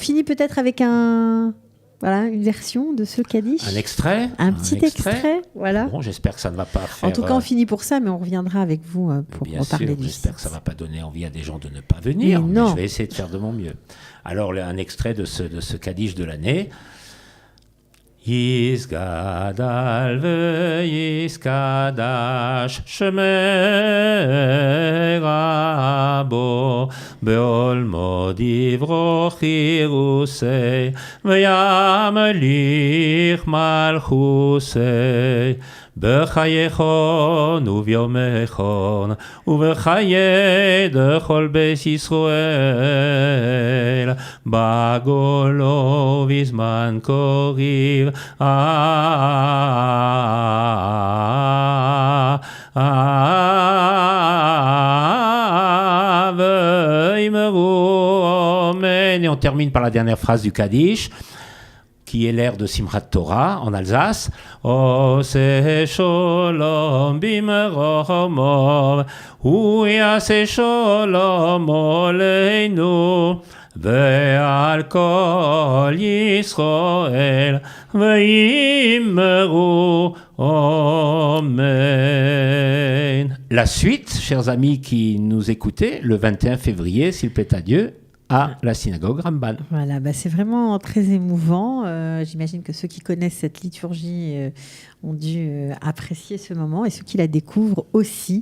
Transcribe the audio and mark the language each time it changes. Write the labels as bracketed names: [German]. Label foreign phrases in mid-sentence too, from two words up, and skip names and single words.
[French] Alors on finit peut-être avec un voilà, une version de ce Kaddish. Un extrait. Un petit extrait, voilà. Bon, j'espère que ça ne va pas faire... En tout cas, on finit pour ça, mais on reviendra avec vous pour bien reparler sûr, du j'espère site. que ça ne va pas donner envie à des gens de ne pas venir, mais non. je vais essayer de faire de mon mieux. Alors, un extrait de ce Kaddish de l'année. [Aramaic] יתגדל ויתקדש שמיה רבא בעלמא די ברא כרעותיה וימליך מלכותיה בחייכון וביומכון ובחיי דכל בית ישראל בגולו בזמן קריב ויאמרו אמן. [French] Et on termine par la dernière phrase du Kaddish, qui est l'air de Simchat Torah en Alsace. [Hebrew] עושה שלום במרומיו, הוא יעשה שלום עלינו, ועל כל ישראל, ואמרו אמן. [French] La suite, chers amis qui nous écoutez, le 21 février, s'il plaît à Dieu, à la synagogue Ramban. Voilà, c'est vraiment très émouvant. J'imagine que ceux qui connaissent cette liturgie ont dû apprécier ce moment et ceux qui la découvrent aussi.